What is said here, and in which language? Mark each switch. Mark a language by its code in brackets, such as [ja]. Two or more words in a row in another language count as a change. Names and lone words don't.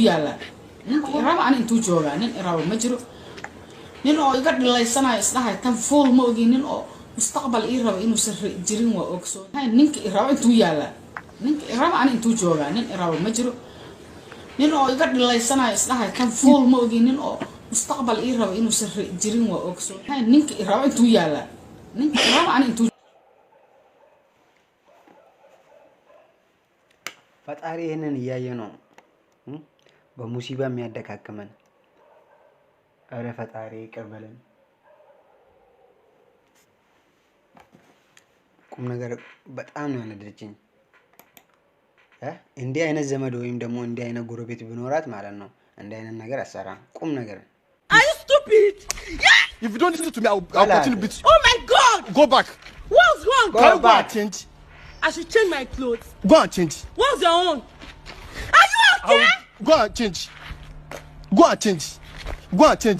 [so] yaala ninka ii rabo aan intuu joogaa nin ii rabo ma jiro nin oo iga dhilaysana isdhahay tan fool ma ogin nin oo mustaqbal ii rabo inuu sirri jirin waa ogsoon ninka ii rabo intuu yaala ninka ii rabo aan intuu joogaa nin ii rabo ma jiro nin oo iga dhilaysana isdhahay tan fool ma ogin nin oo mustaqbal ii rabo inuu sirri jirin waa ogsoon ninka ii rabo intuu yaala ninka ii rabo aan intuu [am] ፈጣሪ ይሄንን እያየ ነው በሙሲባ የሚያደካክመን። አረ ፈጣሪ ይቅር በለን። ቁም ነገር በጣም ነው ያነደደችኝ። እንዲህ አይነት ዘመድ ወይም ደግሞ እንዲህ አይነት ጎረቤት ቢኖራት ማለት ነው እንዲህ አይነት ነገር አሰራ ቁም ነገር [en] Are you stupid? Yeah! If you don't listen to me, I'll continue to beat you. Oh my God! Go back. What's wrong? Can you go and change? I should change my clothes. Go and change. What's your own? Are you okay? Go and change. Go and change. Go and change.